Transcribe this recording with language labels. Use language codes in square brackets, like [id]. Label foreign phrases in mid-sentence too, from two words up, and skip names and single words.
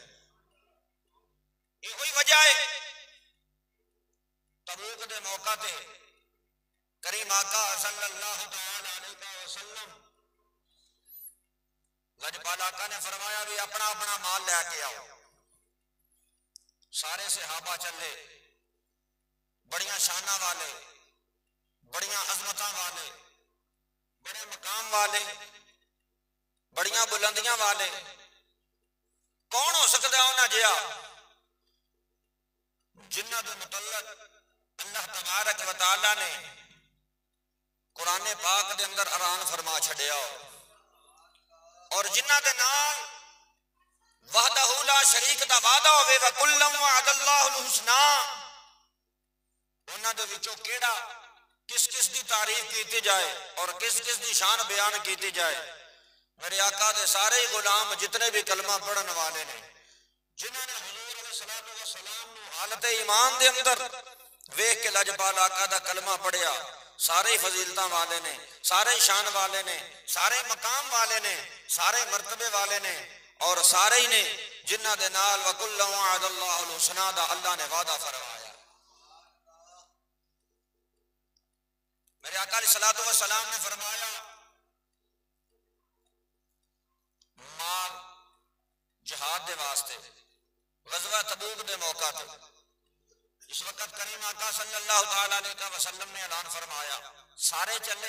[pa] یہ ہوئی وجہ ہے تبوک دے موقع تے کریم آقا [ar] صلی اللہ تعالیٰ علیہ وسلم [pa] لجپال آقا نے فرمایا بھی اپنا اپنا مال لے کے آؤ۔ سارے صحابہ چلے، بڑیاں شانہ والے، بڑیاں عظمتاں والے، بڑے مقام والے، بڑیاں بلندیاں والے، کون ہو سکتا ہے انہاں جہا جنہاں دے متعلق اللہ [ar] تبارک و تعالیٰ [pa] نے قرآن پاک دے اندر اعلان فرما چھڑیا ہو، اور جنہاں دے نال [ar] وحدہ لا شریک [pa] دا وعدہ ہوئے [ar] وَكُلًّا وَعَدَ اللَّهُ الْحُسْنَى، [pa] انہاں دے وچوں کیڑا کس کس دی تعریف کیتی جائے اور کس کس دی شان بیان کیتی جائے۔ میرے آقا دے سارے غلام جتنے بھی کلمہ پڑھن والے نے، جنہوں نے حضور [ar] علیہ الصلوۃ والسلام [pa] نو حالت ایمان دے اندر ویکھ کے لجپال آقا دا کلمہ پڑھیا، سارے فضیلتاں والے نے، سارے شان والے نے، سارے مقام والے نے، سارے مرتبے والے نے، اور سارے ہی نے جنہ دے نال [ar] وَكُلًّا وَعَدَ اللَّهُ الْحُسْنَىٰ [pa] دا اللہ نے وعدہ فرمایا۔ میرے آقا [ar] علیہ الصلوۃ والسلام [pa] نے فرمایا مال جہاد دے واسطے غزوہ تبوک دے موقع تے اس وقت کریم آقا [ar] صلی اللہ تعالیٰ علیہ وسلم [pa] نے اعلان فرمایا سارے چلے۔